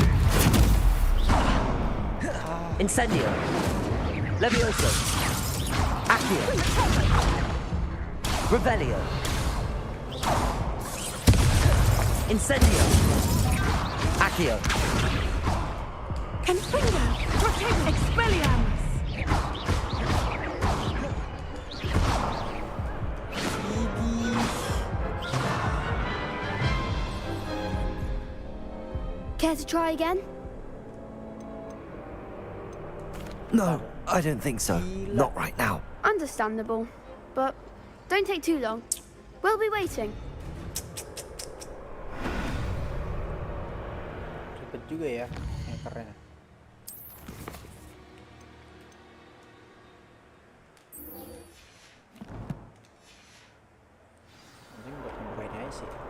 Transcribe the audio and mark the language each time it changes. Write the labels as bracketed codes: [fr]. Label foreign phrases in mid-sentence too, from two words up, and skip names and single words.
[en] Incendio. Levioso. Accio. Revelio. Incendio. Accio. Confringo. Expelliarmus. Care to try again? No, I don't think so. Not right now. Understandable. But don't take too long. We'll be waiting. [id] Ribet juga ya hackernya. Mungkin buat nomor ini aja sih.